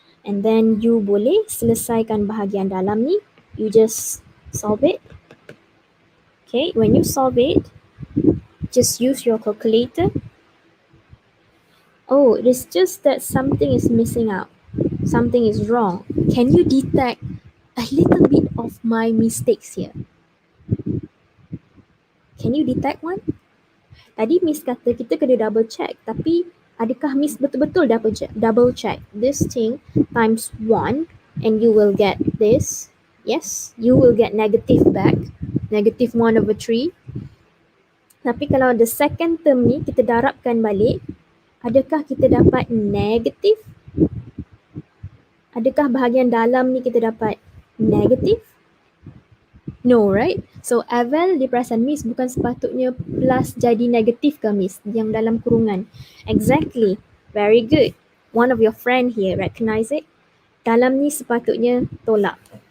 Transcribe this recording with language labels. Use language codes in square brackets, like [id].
[en] And then you [ms] boleh selesaikan bahagian dalam ni. [en] You just solve it. Okay, when you solve it, just use your calculator. Oh, it is just that something is missing out. Something is wrong. Can you detect a little bit of my mistakes here? Can you detect one? [ms] Tadi Miss kata kita kena double check, tapi adakah Miss betul-betul [en] double check this thing times 1 and you will get this? Yes, you will get negative back, negative 1/3. [ms] Tapi kalau [en] the second term [ms] ni kita darabkan balik, adakah kita dapat negatif? Adakah bahagian dalam ni kita dapat negatif? [en] No, right? [ms] So, Avel dia perasan Miss bukan sepatutnya plus jadi negatif ke Miss yang dalam kurungan. [en] Exactly. Very good. One of your friend here recognize it. [ms] Dalam ni sepatutnya tolak.